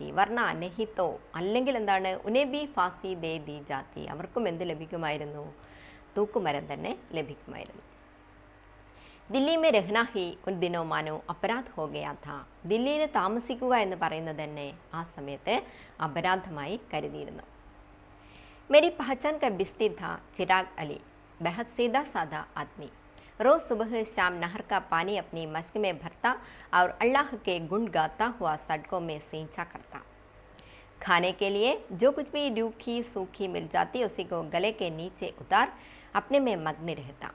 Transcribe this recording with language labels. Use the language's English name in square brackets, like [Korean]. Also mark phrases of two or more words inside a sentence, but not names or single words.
[Hindi] वरना नहीं तो, [Malayalam] അല്ലെങ്കിൽ എന്താണ്? [Hindi] उन्हें भी फाँसी दे दी जाती. [Malayalam] അവർക്കും എന്ത് ലഭിക്കുമായിരുന്നു? തൂക്കുമരം തന്നെ ലഭിക്കുമായിരുന്നു. [Hindi] दिल्ली में रहना ही उन दिनों मानो अपराध हो गया था. [Malayalam] ദില്ലിയിൽ താമസിക്കുക എന്ന് പറയുന്നത് തന്നെ ആ സമയത്ത് അപരാധമായി കരുതിയിരുന്നു. [Hindi] मेरी पहचान का बिस्ती था चिराग अली, बेहद सीधा साधा आदमी। रोज़ सुबह शाम नहर का पानी अपनी मस्क में भरता और अल्लाह के गुण गाता हुआ सड़कों में सींचा करता। खाने के लिए जो कुछ भी रूखी सूखी मिल जाती उसी को गले के नीचे उतार अपने में मग्न रहता।